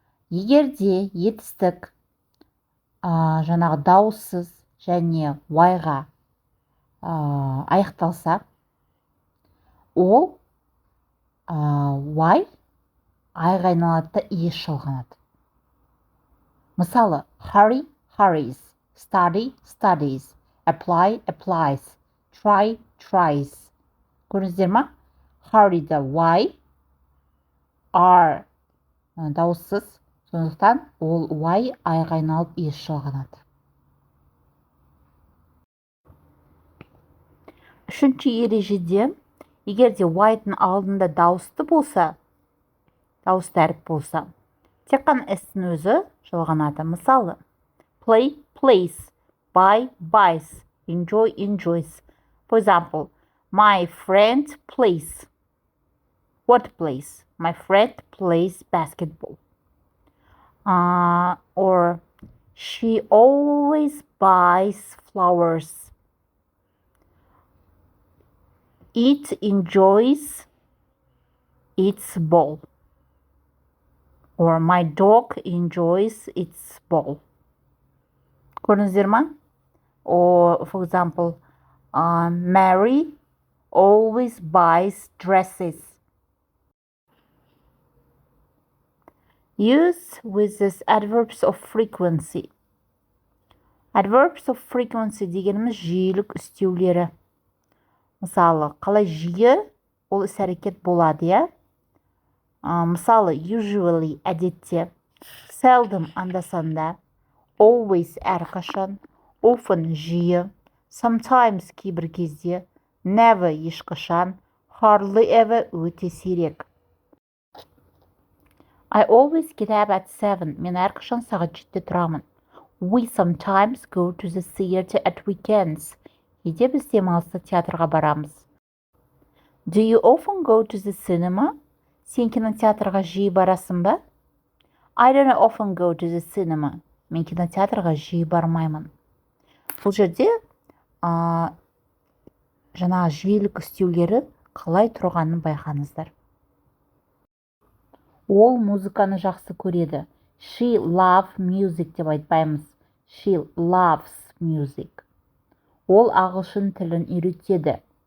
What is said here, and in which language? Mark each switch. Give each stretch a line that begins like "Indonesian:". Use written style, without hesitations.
Kazakh: Егерде етістік жаңағы дауыссыз және Y-ға аяқталса, ол Y I-ға айналады да ес жалғанады. Мысалы, hurry, hurries, study, studies, apply, applies, try, tries. Көрдіңіздер ма? Hurry да Y, R дауыссыз, Сондықтан ол y айға айналып ес жалғанады. Үшінші ережеде, егер де y-тың алдында дауысты болса, дауысты әріп болса, тек қана s-тің өзі жалғанады. Мысалы, play, plays, buy, buys, enjoy, enjoys.
English: For example, my friend plays. What plays? My friend plays basketball. Or she always buys flowers. It enjoys its ball. Or my dog enjoys its ball.
Kazakh: Көрдіңіздер ма?
English: Or, for example, Mary always buys dresses. Use with this adverbs of frequency.
Kazakh: Adverbs of frequency дегеніміз жиілік істеулері. Мысалы, қалай жиі ол іс-әрекет болады, я? Мысалы, usually әдетте, seldom анда-санда, always әрқашан, often жиі, sometimes кейбір кезде, never ешқашан, hardly ever өте сирек.
English: I always get up at 7.
Kazakh: Мен әрқашан сағат 7-те тұрамын.
English: We sometimes go to the theater at weekends.
Kazakh: Кейде біз демалыста театрға барамыз.
English: Do you often go to the cinema?
Kazakh: Сен кинотеатрға жиі барасың ба?
English: I don't often go to the cinema.
Kazakh: Мен кинотеатрға жиі бармаймын. Бұл жерде жаңағы жиілік істеулері қалай тұрғанын байқаңыздар. Ол музыканы жақсы көреді.
English: She loves music
Kazakh: деп айтпаймыз.
English: She loves music.
Kazakh: Ол ағылшын тілін үйретеді.